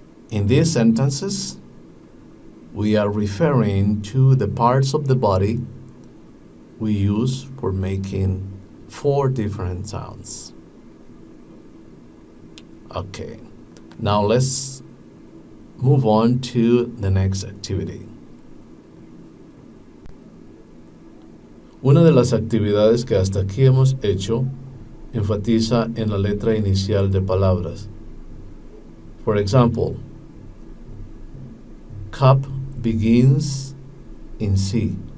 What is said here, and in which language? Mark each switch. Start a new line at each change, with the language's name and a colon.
English: In these sentences, we are referring to the parts of the body we use for making 4 different sounds. Okay, now let's move on to the next activity.
Spanish: Una de las actividades que hasta aquí hemos hecho enfatiza en la letra inicial de palabras.
English: For example, cup begins in C.